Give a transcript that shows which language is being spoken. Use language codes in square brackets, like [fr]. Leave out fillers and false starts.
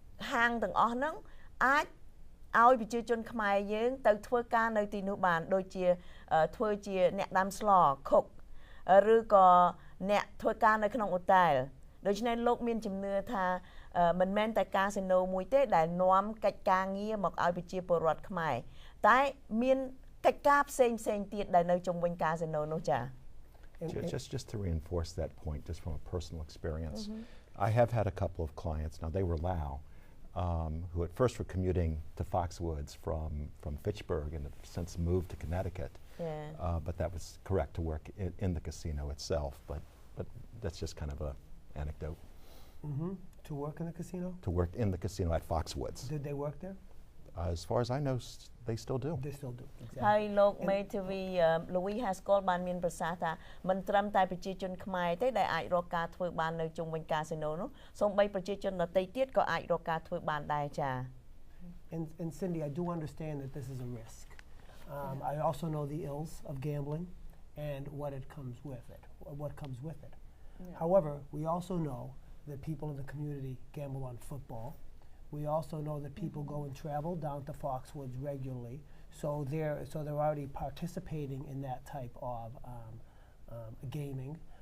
[km] ហាងទាំងអស់ហ្នឹងអាចឲ្យប្រជាជនខ្មែរយើងទៅធ្វើការនៅទីនោះបានដូចជាធ្វើជាអ្នកដាំស្ល cook ឬក៏អ្នកធ្វើការនៅក្នុងអូតែល ដូច្នេះលោកមានជំនឿថាមិនមែនតែកាស៊ីណូមួយទេដែលនាំកិច្ចការងារមកឲ្យប្រជាពលរដ្ឋខ្មែរតែមានកិច្ចការផ្សេងទៀតដែលនៅជុំវិញកាស៊ីណូនោះចា [en] Just to reinforce that point, just from a personal experience, I have had a couple of clients. Now they were Lao, who at first were commuting to Foxwoods from Fitchburg and have since moved to Connecticut. But that was correct to work in the casino itself. But that's just kind of a anecdote. To work in the casino? To work in the casino at Foxwoods. Did they work there? As far as I know, they still do. They still do. Exactly. [km] ហើយលោកមេធាវី Louis Haskell បានមានប្រសាសន៍ថាមិនត្រឹមតែប្រជាជនខ្មែរទេដែលអាចរកការធ្វើបាននៅជុំវិញកាស៊ីណូនោះសូម្បីប្រជាជនដទៃទៀតក៏អាចរកការធ្វើបានដែរចា [en] And Cindy, I do understand that this is a risk. I also know the ills of gambling and what comes with it. However, we also know that people in the community gamble on football. We also know that people go and travel down to Foxwoods regularly, so they're already participating in that type of gaming.